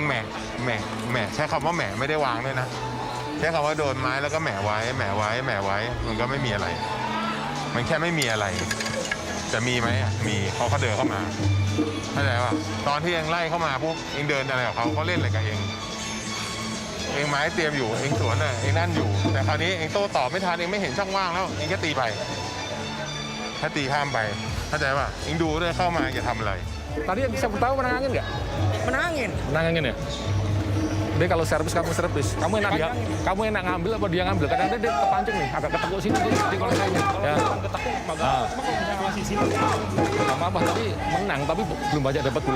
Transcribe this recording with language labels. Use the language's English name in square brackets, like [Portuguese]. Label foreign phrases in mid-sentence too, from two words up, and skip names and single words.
[Thai] แหม่ใช้คำว่าแหม่ไม่ได้วางด้วยนะใช้คำว่าโดนไม้แล้วก็แหม่ไว้มันก็ไม่มีอะไรมันแค่ไม่มีอะไรจะมีไหมมีเขาเดินเข้ามาเข้าใจป่ะตอนที่เองไล่เข้ามาปุ๊บเองเดินอะไรกับเขาเล่นอะไรกับเองไม้เตรียมอยู่เองสวนน่ะเองนั่นอยู่แต่คราวนี้เองโต้ตอบไม่ทันเองไม่เห็นช่องว่างแล้วเองก็ตีไปถ้าตีข้ามไปเข้าใจป่ะเองดูด้วยเข้ามาจะทำอะไร [Indonesian] Tadi yang saya tahu menangin nggak? Menangin ya. Dia kalau servis kamu servis, kamu enak ngambil apa dia ngambil? Kadang-kadang dia kepancing nih, agak ketekuk sini dia ngelesain. Ya. Masih sini. Apa tadi menang tapi belum banyak dapat bola.